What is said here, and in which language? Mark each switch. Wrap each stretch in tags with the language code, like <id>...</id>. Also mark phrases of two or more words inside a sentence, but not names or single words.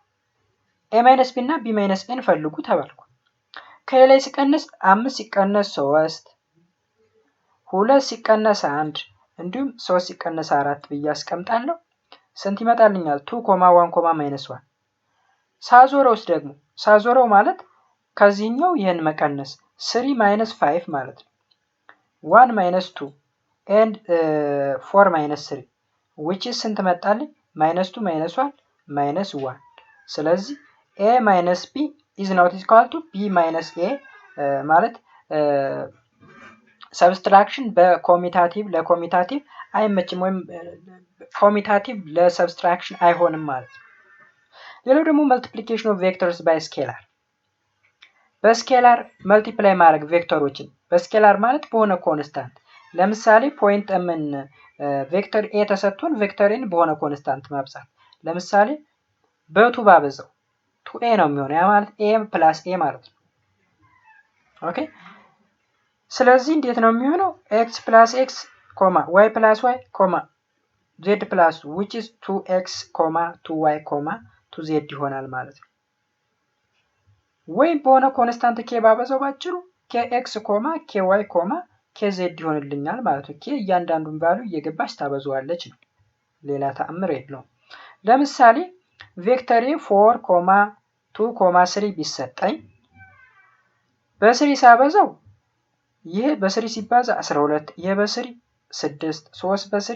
<am>b - n ፈልጉ ተባልኩ። ከላይ ሲቀነስ 5 ሲቀነስ 3 2 ሲቀነስ 1 እንዲሁም 3 ሲቀነስ 4 ብዬ አስቀምጣለሁ። ስንት ይመጣልኛል? 2, 1, -1 ሳዞረው ማለት ከዚህኛው ይሄን መቀነስ 3 - 5 ማለት ነው። 1 - 2 and 4 - 3</am> <en>which is</en> <am>ስንት መጣልኝ? -2 -1 -1 ስለዚህ</am> <en>a - b is not equal to b - a</en> <am>ማለት ሰብስትራክሽን ለኮሚታቲቭ አይመችም ወይም ኮሚታቲቭ ለሰብስትራክሽን አይሆንም ማለት ነው። ሌላው ደግሞ</am> <en>multiplication of vectors by scalar</en> <am>በስኬላር መልቲፕላይ ማድረግ ቬክተሮችን በስኬላር ማለት በሆነ ኮንስታንት ለምሳሌ</am> <en>point vector</en> <am>ኤ ተሰጥቶን ቬክተርን በሆነ ኮንስታንት ማብዛት ለምሳሌ በቱ ባበዛው 2a ነው የሚሆነው ያ ማለት a + a ማለት ነው። ኦኬ ስለዚህ እንዴት ነው የሚሆነው? x + x, y + y, z +</am> <en>which is</en> <am>2x, 2y, 2z ይሆናል ማለት ነው። ወይም በሆነ ኮንስታንት k ባበዛው ባጭሩ kx, ky, kz ይሆንልኛል ማለት ነው። k እያንዳንዱን ቫልዩ እየገባች ታበዛዋለች ነው። ሌላ ተአምር የለውም። ለምሳሌ ቬክተር 4, 2, 3 ቢሰጠኝ በ3 ሳበዛው ይሄ በ3 ሲባዛ 12 ይሄ በ3 6 3 በ3</am>